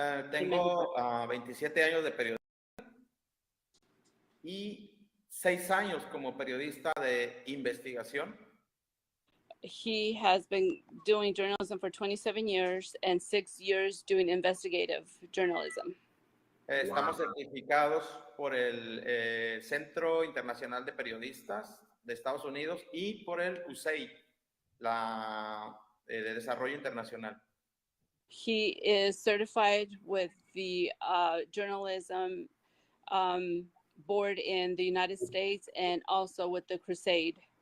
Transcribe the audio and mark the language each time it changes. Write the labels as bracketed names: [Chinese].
[Spanish] Tengo 27 años de periodismo y 6 años como periodista de investigación. [English] He has been doing journalism for 27 years and 6 years doing investigative journalism. [Spanish] Estamos certificados por el Centro Internacional de Periodistas de Estados Unidos y por el USAID, de Desarrollo Internacional. [English] He is certified with the journalism board in the United States and also with the Crusade.